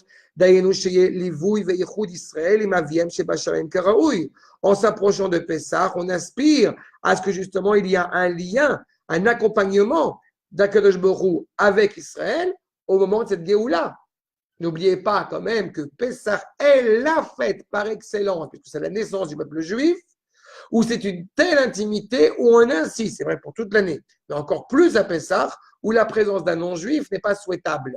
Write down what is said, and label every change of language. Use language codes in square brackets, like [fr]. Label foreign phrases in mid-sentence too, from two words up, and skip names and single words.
[he] דהיינו שיהיה ליווי וייחוד ישראל עם אביהם שבשערים כראוי. [fr] En s'approchant de Pessah, on aspire à ce que justement il y a un lien, un accompagnement d' [he] הקדוש ברוך הוא [fr] avec Israël au moment de cette Géoula. N'oubliez pas quand même que Pessah est la fête par excellence, puisque c'est la naissance du peuple juif, où c'est une telle intimité où on insiste, c'est vrai pour toute l'année, mais encore plus à Pessah, où la présence d'un non-juif n'est pas souhaitable.